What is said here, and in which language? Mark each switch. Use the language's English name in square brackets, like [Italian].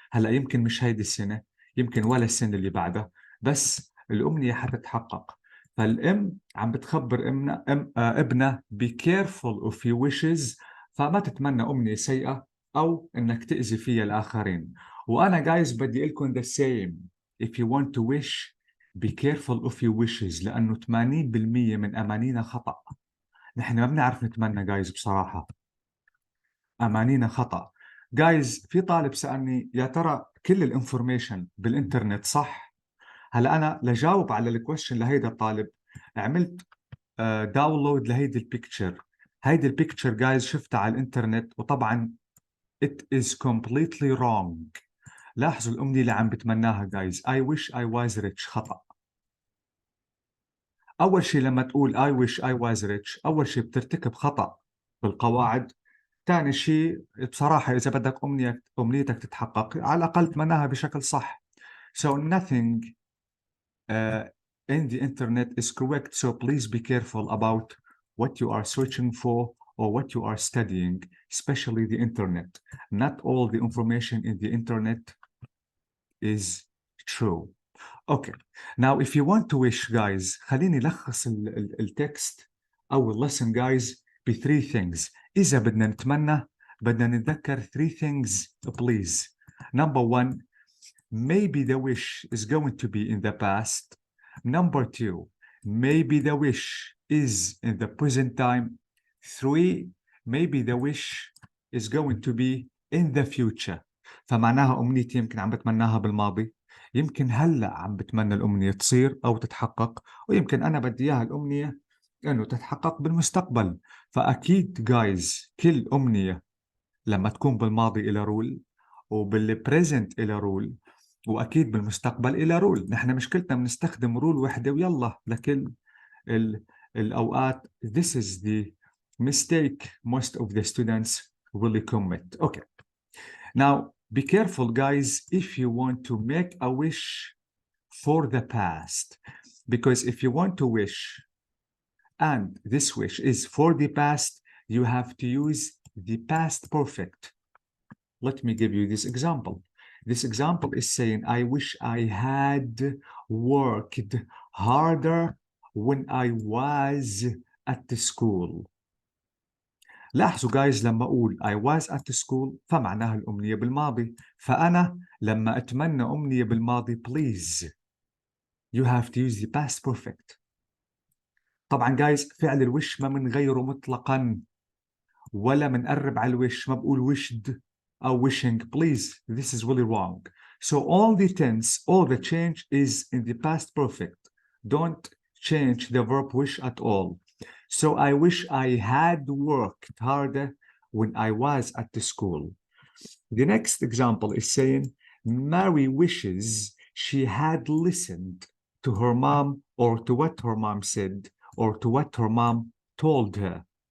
[Arabic] هلأ يمكن مش هيدي السنة، يمكن ولا السنة اللي بعدها، بس الأمنية حتتحقق. فالأم عم بتخبر ابنها [English] be careful of your wishes، [Arabic] فما تتمنى أمنية سيئة أو إنك تأذي فيها الآخرين. وأنا جايز بدي لكم [English] the same. If you want to wish be careful of your wishes [Arabic] لأنه 80% من أمانينا خطأ. نحن ما بنعرف نتمنى جايز بصراحة. أمانينا خطأ. جايز في طالب سألني يا ترى كل الانفورميشن بالإنترنت صح؟ هلا أنا لجاوب على الكويشن لهيدا الطالب عملت داونلود لهيدي البيكتشر. هيدي البيكتشر جايز شفتها على الإنترنت وطبعا [English] it is completely wrong. [Arabic] لاحظوا الأمنية اللي عم بتمناها جايز [English] I wish I was rich [Arabic] خطأ. أول شيء لما تقول [English] I wish I was rich [Arabic] أول شيء بترتكب خطأ بالقواعد. ثاني شيء بصراحة إذا بدك أمنيتك تتحقق على الأقل تمناها بشكل صح. [English] So nothing in the internet is correct. So please be careful about what you are searching for or what you are studying, especially the internet. Not all the information in the internet is true. Okay. Now, if you want to wish, guys, [Arabic] خليني لخص التكست أو [English] lesson, guys, ب 3 things. [Arabic] إذا بدنا نتمنى بدنا نتذكر [English] 3 things, please. Number 1, maybe the wish is going to be in the past. Number 2, maybe the wish is in the present time. 3, maybe the wish is going to be in the future. [Arabic] فمعناها أمنيتي يمكن عم بتمناها بالماضي، يمكن هلأ عم بتمنى الأمنية تصير أو تتحقق، ويمكن أنا بدي إياها الأمنية إنه تتحقق بالمستقبل. فأكيد جايز كل أمنية لما تكون بالماضي إلى رول وبالبريزنت إلى رول وأكيد بالمستقبل إلى رول. نحن مشكلتنا بنستخدم رول وحدة ويلا لكل الأوقات. [English] This is the mistake most of the students really commit. Okay. Now, be careful, guys, if you want to make a wish for the past. Because if you want to wish and this wish is for the past, you have to use the past perfect. Let me give you this example. This example is saying, I wish I had worked harder when I was at the school. [Arabic] لاحظوا guys لما أقول [English] I was at the school [Arabic] فمعناها الأمنية بالماضي. فأنا لما أتمنى أمنية بالماضي [English] please you have to use the past perfect. [Arabic] طبعا guys فعل الوش ما منغيره مطلقا ولا منقرب على الوش، ما بقول wished أو wishing. [English] Please, this is really wrong. So all the tense, all the change is in the past perfect. Don't change the verb wish at all. So I wish I had worked harder when I was at the school. The next example is saying, Mary wishes she had listened to her mom or to what her mom said or to what her mom told her.